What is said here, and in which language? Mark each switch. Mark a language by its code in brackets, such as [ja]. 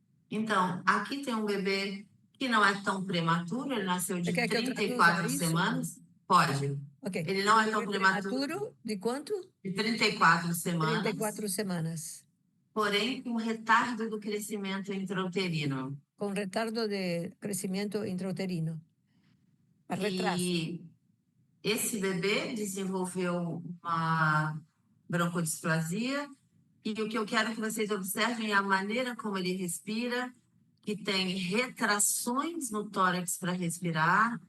[pt] Então, aqui tem um bebê que não é tão prematuro, ele nasceu de Você quer que eu 34 traduza isso? semanas. Pode. Ok. Ele não é tão prematuro, Prematuro de quanto? de 34 semanas, 34 semanas. porém com retardo do crescimento intrauterino. [es] Con retardo de crecimiento intrauterino. Retraso. [pt] E esse bebê desenvolveu uma broncodisplasia, e o que eu quero que vocês observem é a maneira como ele respira, que tem retrações no tórax para respirar.